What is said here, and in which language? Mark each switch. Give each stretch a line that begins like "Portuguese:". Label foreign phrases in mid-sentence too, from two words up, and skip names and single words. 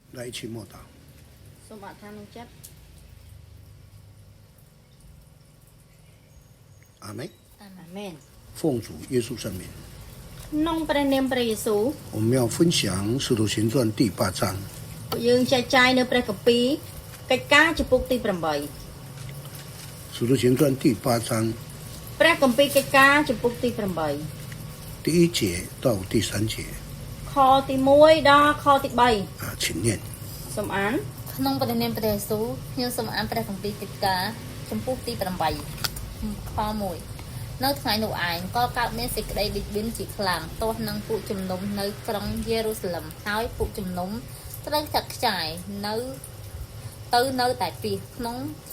Chinese: 来一起默祷。
Khmer: សូមអធិដ្ឋានចិត្ត
Chinese: 阿门。
Khmer: អាមែន
Chinese: 奉主耶稣圣名，
Khmer: ក្នុងព្រះនាមព្រះយេស៊ូវ
Chinese: 我们要分享《使徒行传》第8章。
Khmer: ពួកយើងចែកចាយនៅព្រះគម្ពីរកិច្ចការចំពុកទី8
Chinese: 《使徒行传》第8章
Khmer: ព្រះគម្ពីរកិច្ចការចំពុកទី8
Chinese: 第1节到第3节
Khmer: ខទី1ដល់ខទី3
Chinese: 请念。
Khmer: សូមអាន ក្នុងព្រះនាមព្រះយេស៊ូវខ្ញុំសូមអានព្រះគម្ពីរកិច្ចការចំពោះទី8ខ1នៅថ្ងៃនោះឯងក៏កើតមានសេចក្តីបិទបៀនជាខ្លាំងទា ស់នឹងពួកជំនុំនៅក្រុងយេរូសាឡិមហើយពួកជំនុំត្រូវចាត់ខ្ចាយនៅតែពីក្នុងស្រុ